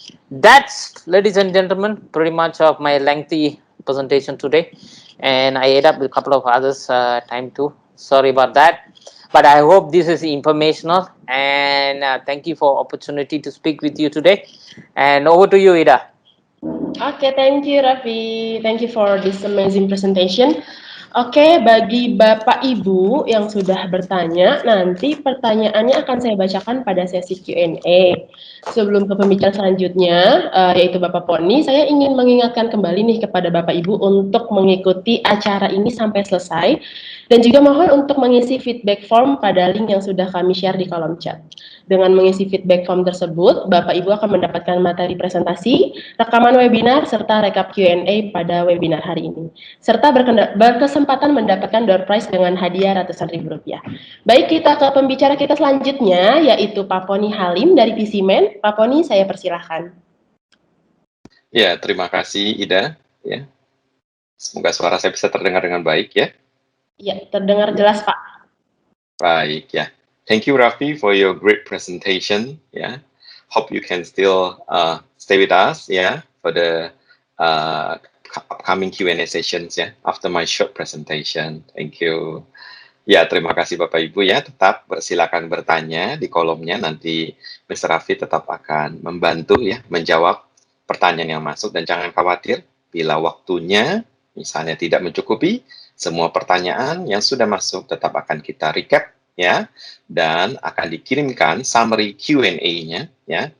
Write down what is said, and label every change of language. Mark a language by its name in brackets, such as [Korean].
[English] That's, ladies and gentlemen, pretty much of my lengthy presentation today, and I ate up with a couple of others time too. Sorry about that, but I hope this is informational, and thank you for opportunity to speak with you today. And over to you, Ida. Oke, thank you Raffi. Thank you for this amazing presentation. [Indonesian] Oke, bagi Bapak Ibu yang sudah bertanya, nanti pertanyaannya akan saya bacakan pada sesi Q&A. Sebelum ke pembicara selanjutnya, yaitu Bapak Poni, saya ingin mengingatkan kembali nih kepada Bapak Ibu untuk mengikuti acara ini sampai selesai, dan juga mohon untuk mengisi feedback form pada link yang sudah kami share di kolom chat. Dengan mengisi feedback form tersebut, Bapak Ibu akan mendapatkan materi presentasi, rekaman webinar, serta rekap Q&A pada webinar hari ini. Serta berkesempatan mendapatkan door prize dengan hadiah ratusan ribu rupiah. Baik, kita ke pembicara kita selanjutnya, yaitu Pak Poni Halim dari PCMan. Pak Poni, saya persilahkan. Ya, terima kasih Ida. Ya, semoga suara saya bisa terdengar dengan baik ya. Ya, terdengar jelas Pak. Baik ya. [English] Thank you Raffi for your great presentation. Yeah, hope you can still stay with us. Yeah, for the upcoming Q&A sessions ya. After my short presentation. Thank you. [Indonesian] Ya, terima kasih Bapak Ibu ya. Tetap silakan bertanya di kolomnya. Nanti Mr. Raffi tetap akan membantu ya menjawab pertanyaan yang masuk, dan jangan khawatir bila waktunya misalnya tidak mencukupi, semua pertanyaan yang sudah masuk tetap akan kita recap ya, dan akan dikirimkan summary Q&A-nya ya.